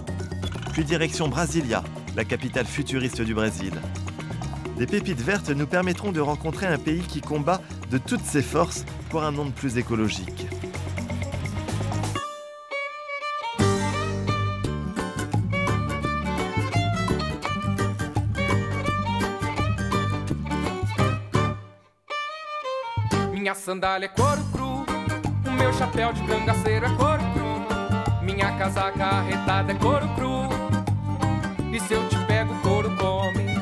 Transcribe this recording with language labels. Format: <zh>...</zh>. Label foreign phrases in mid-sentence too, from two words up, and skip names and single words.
<fr>Puis direction Brasilia, la capitale futuriste du Brésil. Des pépites vertes nous permettront de rencontrer un pays qui combat de toutes ses forces pour un monde plus écologique.</fr> <pt>Minha sandália é couro cru, o meu chapéu de cangaceiro é couro cru, minha casaca arretada é couro cru, e se eu te pego couro come.</pt>